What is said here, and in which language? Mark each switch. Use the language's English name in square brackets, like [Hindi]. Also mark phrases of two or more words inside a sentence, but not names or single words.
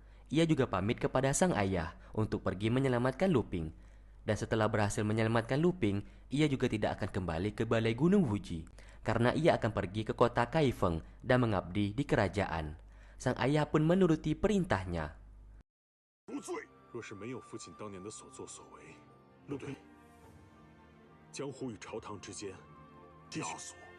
[Indonesian] ia juga pamit kepada sang ayah untuk pergi menyelamatkan Luping. Dan setelah berhasil menyelamatkan Luping, ia juga tidak akan kembali ke balai Gunung Wuji, karena ia akan pergi ke kota Kaifeng dan mengabdi di kerajaan. Sang ayah pun menuruti perintahnya. [Chinese] 无罪。若是没有父亲当年的所作所为，陆平，江湖与朝堂之间，枷锁。